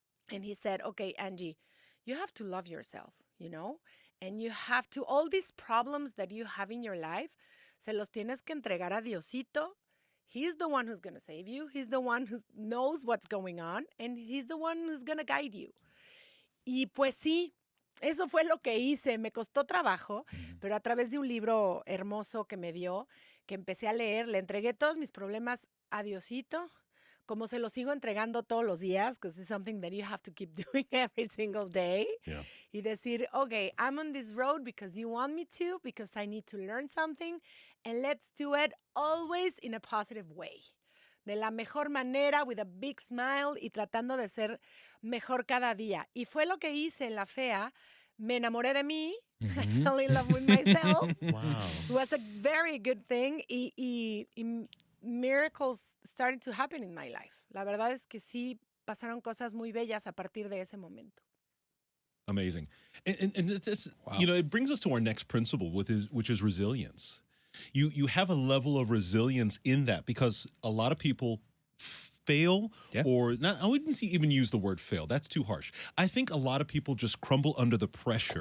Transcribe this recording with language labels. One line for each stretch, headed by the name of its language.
English: And he said, okay, Angie, you have to love yourself, you know? And you have to, all these problems that you have in your life,
Spanish: se los tienes que entregar a Diosito.
English: He's the one who's going to save you. He's the one who knows what's going on. And he's the one who's going to guide you.
Spanish: Y pues sí, eso fue lo que hice. Me costó trabajo, pero a través de un libro hermoso que me dio, que empecé a leer, le entregué todos mis problemas a Diosito, como se los sigo entregando todos los días,
English: because it's something that you have to keep doing every single day. Yeah.
Spanish: Y decir,
English: okay, I'm on this road because you want me to, because I need to learn something, and let's do it always in a positive way.
Spanish: De la mejor manera,
English: with a big smile
Spanish: y tratando de ser mejor cada día. Y fue lo que hice en La Fea. Me enamoré de mí.
English: I fell in love with myself. Wow. It was a very good thing. Y miracles started to happen in my life.
Spanish: La verdad es que sí pasaron cosas muy bellas a partir de ese momento.
English: Amazing. And it's, Wow. you know, it brings us to our next principle, which is resilience. You have a level of resilience in that because a lot of people fail Yeah. or not. I wouldn't even use the word fail. That's too harsh. I think a lot of people just crumble under the pressure